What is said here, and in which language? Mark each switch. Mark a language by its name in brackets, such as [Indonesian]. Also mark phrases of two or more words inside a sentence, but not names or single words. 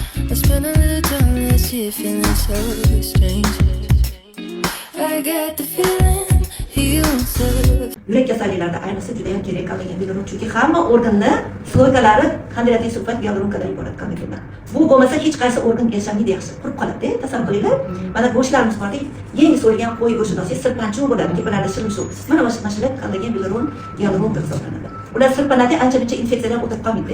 [English] I spend a little time last year feeling so strange. I get the feeling he wants to. [Uzbek] Yurak kasalliklarida ayniqsa juda ham kerak qolgan bilarum, chunki hamma organni sloykalari qandaydir sulfat gyaluronkadan iborat qolgan. Bu bo'lmasa hech qaysi organ yashamaydi, yaxshi qurib qoladi. Tasavvur qilinglar, mana go'shtlarimiz bor, yangi so'yilgan qo'y go'shtidan sirpanchuv bo'ladi, tepalarida shilimshuv. Mana mana shular qolgan bilarum gyaluronka hisoblanadi. Ular sirpanadi, ancha-muncha infeksiyalar o'tib qolmaydi.